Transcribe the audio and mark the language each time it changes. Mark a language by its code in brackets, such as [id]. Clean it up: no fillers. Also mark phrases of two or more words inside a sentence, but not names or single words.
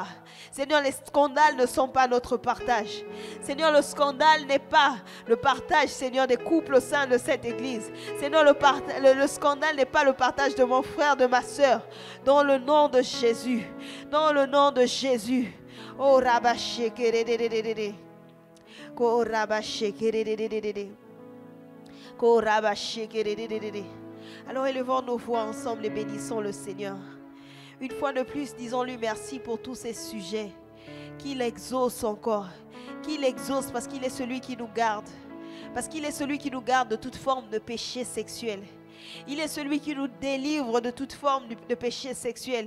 [fr] Seigneur, les scandales ne sont pas notre partage. Seigneur, le scandale n'est pas le partage, Seigneur, des couples au sein de cette église. Seigneur, le scandale n'est pas le partage de mon frère, de ma soeur. Dans le nom de Jésus. Dans le nom de Jésus. Oh, rabashekere. Ko rabashekere. Ko rabashekere. Alors élevons nos voix ensemble et bénissons le Seigneur. Une fois de plus, disons-lui merci pour tous ces sujets. Qu'il exauce encore. Qu'il exauce parce qu'il est celui qui nous garde. Parce qu'il est celui qui nous garde de toute forme de péché sexuel. Il est celui qui nous délivre de toute forme de péché sexuel.